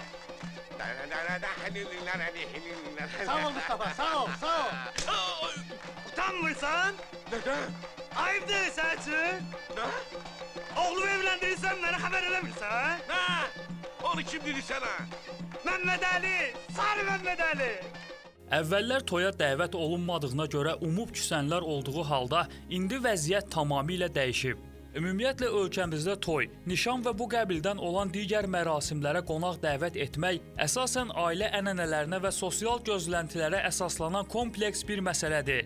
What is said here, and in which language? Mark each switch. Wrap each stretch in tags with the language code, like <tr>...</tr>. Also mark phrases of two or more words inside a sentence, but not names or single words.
<tr>Sağ ol Mustafa, sağ ol, sağ ol.</tr> <az>Utanmırsan?</az> <tr>Neden? Ayıpdır sen için. Ne? Oğlumu evlendirirsen bana haber edebilirsen. Ne? Onu kim dedi sana? Mehmet Ali, Sarı Mehmet Ali.</tr> <az>Əvvəllər toya dəvət olunmadığına görə umub küsənlər olduğu halda indi vəziyyət tamamilə dəyişib. Ümumiyyətlə ölkəmizdə toy, nişan və bu qəbildən olan digər mərasimlərə qonaq dəvət etmək əsasən ailə ənənələrinə və sosial gözləntilərə əsaslanan kompleks bir məsələdir.</az>